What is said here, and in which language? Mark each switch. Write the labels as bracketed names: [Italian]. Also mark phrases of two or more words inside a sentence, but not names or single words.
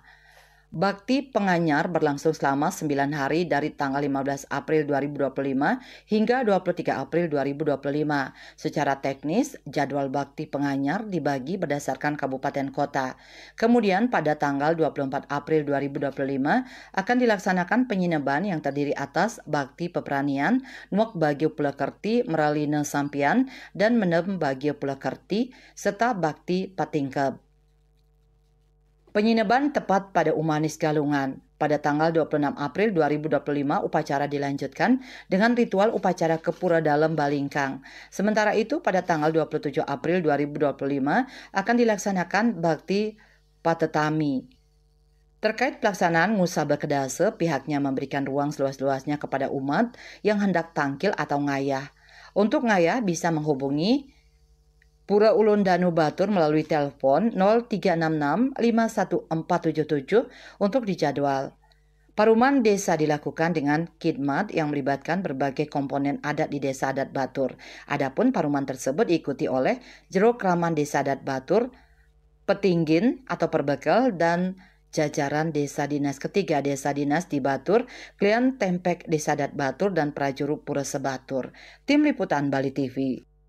[Indonesian] Bakti Penganyar berlangsung selama 9 hari dari tanggal 15 April 2025 hingga 23 April 2025. Secara teknis, jadwal Bakti Penganyar dibagi berdasarkan kabupaten kota. Kemudian pada tanggal 24 April 2025 akan dilaksanakan penyineban yang terdiri atas Bakti Peperanian, Nuak Bagio Pulekerti, Meralina Sampian, dan Menem Bagio Pulekerti, serta Bakti Patingkeb. Penyineban tepat pada Umanis Galungan. Pada tanggal 26 April 2025 upacara dilanjutkan dengan ritual upacara ke Pura Dalem Balingkang. Sementara itu pada tanggal 27 April 2025 akan dilaksanakan Bakti Patetami. Terkait pelaksanaan Ngusaba Kedasa, pihaknya memberikan ruang seluas-luasnya kepada umat yang hendak tangkil atau ngayah. Untuk ngayah bisa menghubungi Pura Ulun Danu Batur melalui telepon 0366 51477 untuk dijadwal. Paruman desa dilakukan dengan khidmat yang melibatkan berbagai komponen adat di Desa Adat Batur. Adapun paruman tersebut diikuti oleh Jero Kraman Desa Adat Batur, Petinggin atau Perbekel, dan jajaran Desa Dinas ketiga Desa Dinas di Batur, Klian Tempek Desa Adat Batur, dan Prajuruk Pura Sebatur. Tim Liputan Bali TV.